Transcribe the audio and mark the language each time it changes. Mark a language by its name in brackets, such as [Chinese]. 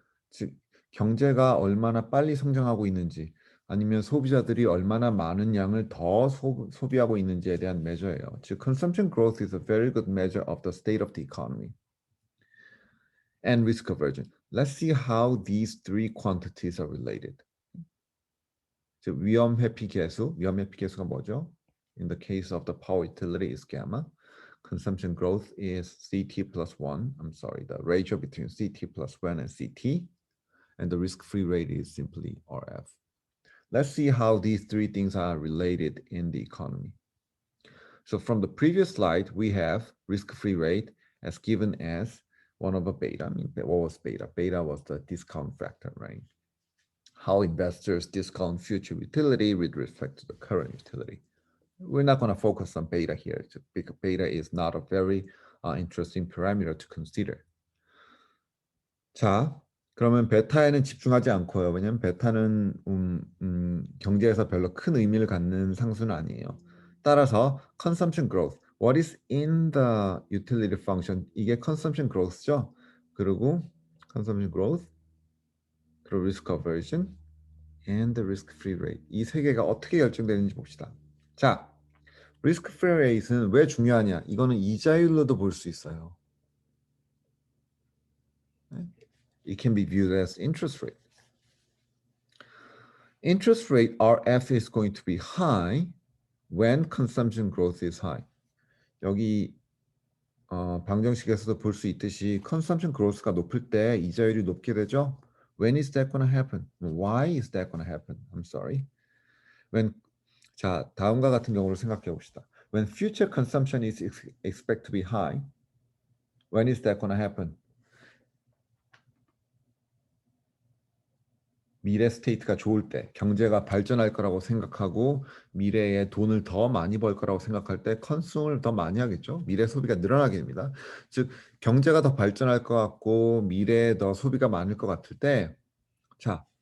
[Korean] 즉 경제가 얼마나 빨리 성장하고 있는지 아니면 소비자들이 얼마나 많은 양을 더 소비하고 있는지에 대한 measure예요. [English] 즉 consumption growth is a very good measure of the state of the economy. And risk aversion. Let's see how these three quantities are related. [Korean] 즉 위험 회피 계수가 뭐죠? [English] In the case of the power utility is gamma. Consumption growth is CT plus 1. The ratio between CT plus 1 and CT. And the risk-free rate is simply RF. Let's see how these three things are related in the economy. So from the previous slide, we have risk-free rate as given as 1 over beta. I mean, what was beta? Beta was the discount factor, right? How investors discount future utility with respect to the current utility. We're not going to focus on beta here because beta is not a very interesting parameter to consider. [Korean] 자, 그러면 베타에는 집중하지 않고요. 왜냐면 베타는 경제에서 별로 큰 의미를 갖는 상수는 아니에요. [English] 따라서 consumption growth. What is in the utility function? [Korean] 이게 consumption growth죠. 그리고 consumption growth, 그리고 risk aversion, [English] and the risk-free rate. [Korean] 이 세 개가 어떻게 결정되는지 봅시다. 자, risk-free rate는 왜 중요하냐? 이거는 이자율로도 볼 수 있어요. [English] It can be viewed as interest rate. Interest rate RF is going to be high when consumption growth is high. 여기 방정식에서도 볼 수 있듯이 consumption growth가 높을 때 이자율이 높게 되죠. When is that going to happen? Why is that going to happen? I'm sorry. [Korean] 자, 다음과 같은 경우를 생각해 봅시다. [English] When future consumption is expected to be high, when is that going to happen? [Korean] 미래 스테이트가 좋을 때, 경제가 발전할 거라고 생각하고 미래에 돈을 더 많이 벌 거라고 생각할 때 컨숨을 더 많이 하겠죠. 미래 소비가 늘어나게 됩니다. 즉 경제가 더 발전할 것 같고 미래에 더 소비가 많을 것 같을 때, 자,